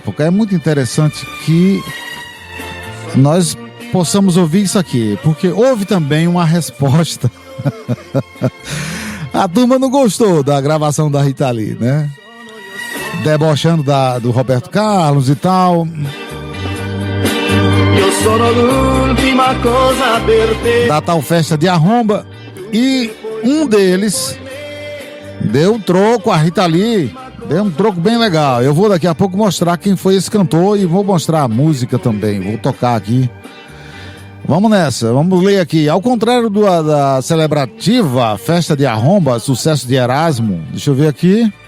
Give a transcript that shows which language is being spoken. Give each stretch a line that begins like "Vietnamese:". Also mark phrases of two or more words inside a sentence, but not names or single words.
Portuguese: É muito interessante que nós possamos ouvir isso aqui, porque houve também uma resposta. A turma não gostou da gravação da Rita Lee, né? Debochando do Roberto Carlos e tal.
Italian: sono l'ultima cosa per te.
Portuguese: Da tal festa de arromba. E um deles deu um troco a Rita Lee. Deu um troco bem legal. Eu vou daqui a pouco mostrar quem foi esse cantor e vou mostrar a música também. Vou tocar aqui. Vamos nessa, vamos ler aqui. Ao contrário da celebrativa Festa de Arromba, sucesso de Erasmo, deixa eu ver aqui.